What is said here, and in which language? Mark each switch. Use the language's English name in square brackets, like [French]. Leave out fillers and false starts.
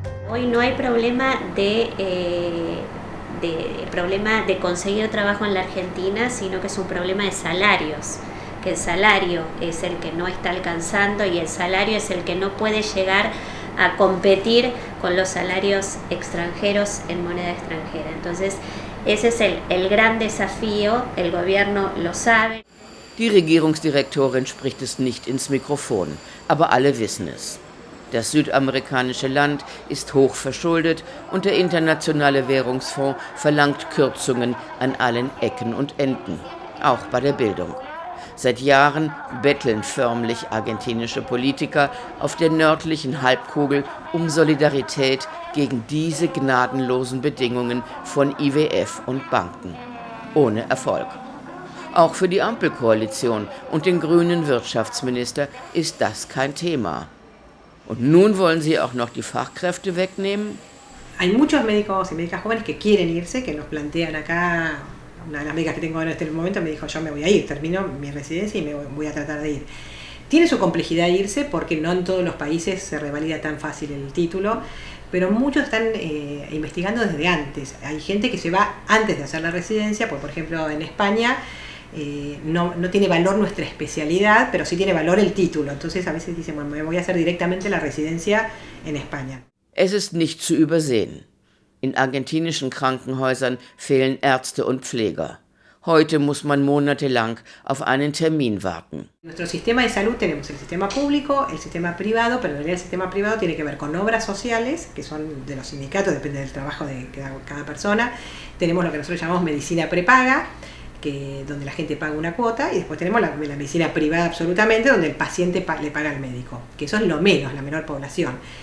[Spanish] Hoy no hay problema de conseguir trabajo en la Argentina, sino que es un problema de salarios. Que el salario es el que no está alcanzando y el salario es el que no puede llegar a competir con los salarios extranjeros en moneda extranjera. Entonces, ese es el gran desafío, el gobierno lo sabe. [German] Die Regierungsdirektorin spricht es nicht ins Mikrofon, aber alle wissen es. Das südamerikanische Land ist hoch verschuldet und der Internationale Währungsfonds verlangt Kürzungen an allen Ecken und Enden, auch bei der Bildung. Seit Jahren betteln förmlich argentinische Politiker auf der nördlichen Halbkugel um Solidarität gegen diese gnadenlosen Bedingungen von IWF und Banken. Ohne Erfolg. Auch für die Ampelkoalition und den grünen Wirtschaftsminister ist das kein Thema. Und nun wollen sie auch noch die Fachkräfte wegnehmen? [Spanish] Hay muchos médicos y médicas jóvenes que quieren irse, que nos plantean acá. Una de las médicas que tengo en este momento me dijo, yo me voy a ir, termino mi residencia y me voy a tratar de ir. Tiene su complejidad irse porque no en todos los países se revalida tan fácil el título, pero muchos están investigando desde antes. Hay gente que se va antes de hacer la residencia, porque por ejemplo en España no tiene valor nuestra especialidad, pero sí tiene valor el título. Entonces a veces dicen, bueno, me voy a hacer directamente la residencia en España. [German] Es ist nicht zu übersehen. In argentinischen Krankenhäusern fehlen Ärzte und Pfleger. Heute muss man monatelang auf einen Termin warten. [Spanish] En nuestro sistema de salud tenemos el sistema público, el sistema privado, pero en realidad el sistema privado tiene que ver con obras sociales, que son de los sindicatos, depende del trabajo de cada persona. Tenemos lo que nosotros llamamos medicina prepaga, donde la gente paga una cuota, y después tenemos la medicina privada absolutamente, donde el paciente le paga al médico, que eso es lo menos, la menor población.